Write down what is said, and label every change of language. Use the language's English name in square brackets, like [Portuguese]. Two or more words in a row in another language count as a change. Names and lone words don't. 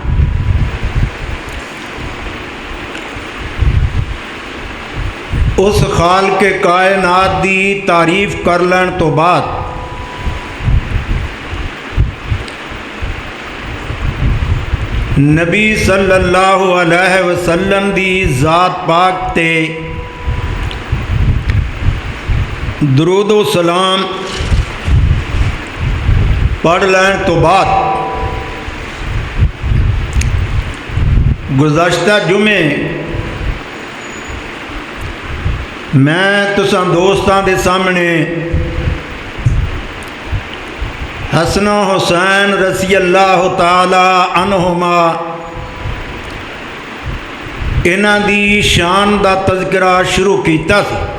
[Punjabi] اس خالق کائنات دی تعریف کر لین توں بعد نبی [Arabic] صلى الله عليه وسلم [Punjabi] دی ذات پاک تے درود و سلام پڑھ لین توں بعد گزشتہ جمعے میں تساں دوستاں دے سامنے حسن حسین [Arabic] رضي الله تعالى عنهما [Punjabi] انہاں دی شان دا تذکرہ شروع کیتا سی.